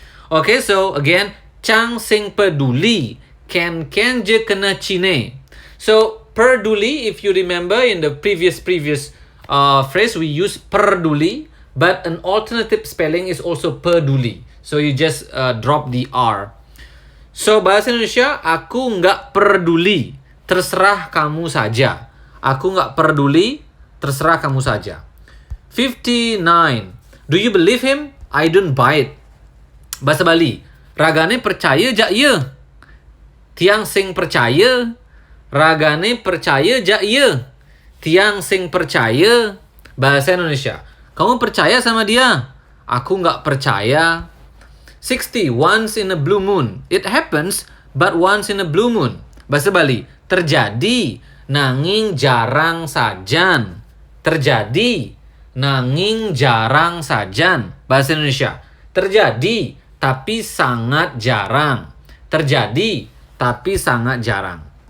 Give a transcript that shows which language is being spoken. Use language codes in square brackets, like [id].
[ban] Okay, so again, Chang sing peduli. Ken je kena cine. [en] So peduli, if you remember in the previous phrase, we use peduli, but an alternative spelling is also peduli. So you just drop the R. [id] So bahasa Indonesia, aku nggak peduli, terserah kamu saja. Aku nggak peduli, terserah kamu saja. [en] 59. Do you believe him? I don't buy it. [ban] Bahasa Bali, ragane percaya jak ye. Tiang sing percaya, ragane percaya jak ye. Tiang sing percaya. [id] Bahasa Indonesia, kamu percaya sama dia? Aku nggak percaya. [en] 60, once in a blue moon. It happens, but once in a blue moon. [ban] Bahasa Bali, terjadi, nanging jarang sajan. Terjadi, nanging jarang sajan. [id] Bahasa Indonesia, terjadi, tapi sangat jarang. Terjadi, tapi sangat jarang.